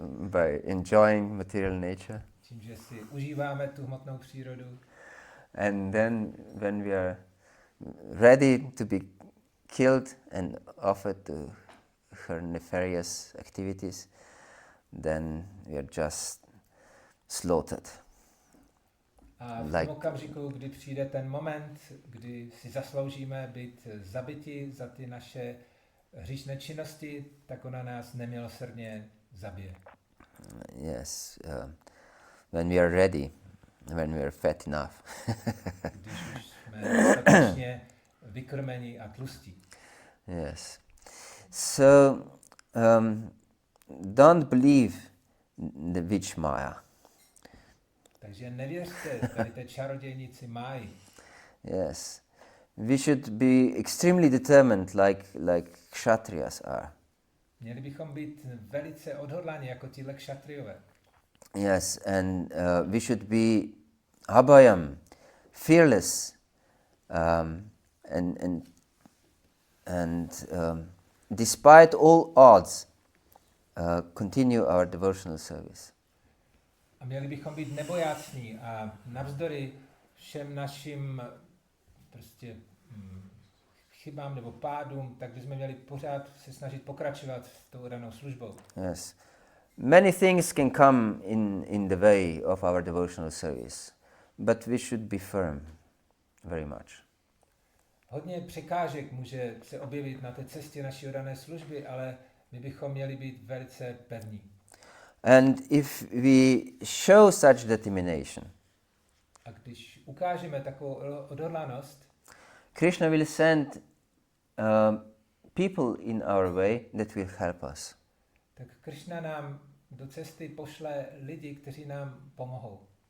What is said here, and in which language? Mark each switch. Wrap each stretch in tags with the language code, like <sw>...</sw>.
<en>By enjoying material nature.</en> <cs>Tím, že si užíváme tu hmotnou přírodu.</cs> <en>And then when we are ready to be killed and offered to her nefarious activities, then we are just slaughtered.</en> <cs>A v tom okamžiku, kdy přijde ten moment, kdy si zasloužíme být zabiti za ty naše hříšné činnosti, tak ona nás nemilosrdně zabije.</cs> <en>Yes, when we are ready, when we are fat enough.</en> <cs>Když už jsme dostatečně vykrmeni a tlustí.</cs> <en>Yes. So, don't believe the witch Maya.</en> <cs>Takže nevěřte tady té čarodějnici Máji.</cs> <en>Yes. We should be extremely determined like Kshatriyas are.</en> <cs>Měli bychom být velice odhodláni jako tíhle kšatriové.</cs> <en>Yes, and we should be abhayam, fearless, and despite all odds, continue our devotional service.</en> <cs>A měli bychom být nebojácní a navzdory všem našim prostě chybám nebo pádům, tak bychom měli pořád se snažit pokračovat s tou danou službou.</cs> <en>Yes. Many things can come in the way of our devotional service, but we should be firm very much.</en> <cs>Hodně překážek může se objevit na té cestě naší dané služby, ale my bychom měli být velice pevní.</cs> <en>And if we show such determination,</en> <cs>A když ukážeme takovou odhodlanost,</cs> <en>Krishna will send people in our way that will help us.</en> <cs>tak Krišna nám do cesty pošle lidi, kteří nám pomohou.</cs>